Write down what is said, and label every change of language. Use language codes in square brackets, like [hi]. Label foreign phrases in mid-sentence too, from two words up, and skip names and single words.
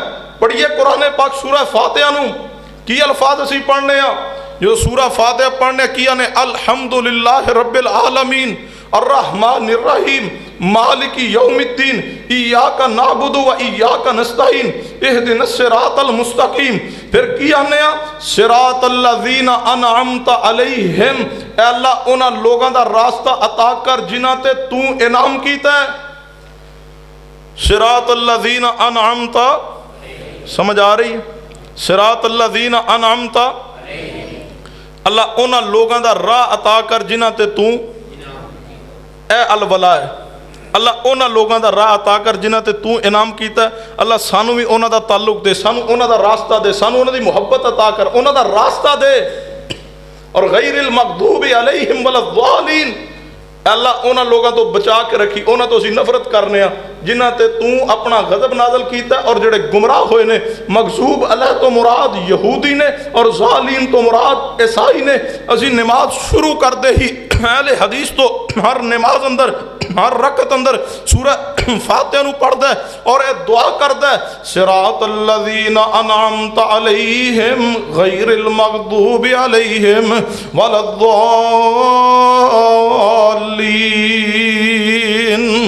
[pa] پڑھیے قرآن پاک سورہ فاتحہ نو کی الفاظ اسی پڑھنے ہیں جو سورہ فاتحہ پڑھنے کیا نے [ar] الحمدللہ رب العالمین الرحمن الرحیم مالک یوم الدین ایاک نعبد و ایاک نستعین اہدنا الصراط المستقیم۔ [pa] پھر کیا نیا [ar] صراط الذین انعمت علیہم، [pa] اے اللہ انہاں لوگاں دا راستہ عطا کر جنہاں تے تو انعام کیتا ہے۔ [ar] صراط الذین انعمت، [pa] سمجھ آ رہی ہے؟ [ar] صراط الذین انعمت، [pa] اللہ انہاں لوگاں دا راہ عطا کر جنہاں تے تو اے الولا ہے، اللہ انہاں لوگاں دا راہ عطا کر جنہاں تے تو انعام کیتا ہے۔ اللہ سانو بھی انہاں دا تعلق دے، سانو انہاں دا راستہ دے، سانو انہاں دی محبت عطا کر، انہاں دا راستہ دے۔ اور [ar] غیر المغضوب علیہم ولا الضالین، [pa] اللہ انہاں لوگاں تو بچا کے رکھی، انہاں تو اسی نفرت کرنے ہاں جنہاں تے تو اپنا غضب نازل کیتا ہے، اور جڑے گمراہ ہوئے نے [ar] مغضوب علیہ [pa] تو مراد یہودی نے اور ظالین تو مراد عیسائی نے۔ اسی نماز شروع کر دے ہی اہل حدیث تو ہر نماز اندر ہر رکعت اندر سورہ فاتحہ نو پڑھ دے اور اے دعا کر دے [ar] صراط الذین انعمت علیہم غیر المغضوب علیہم ولا الضالین۔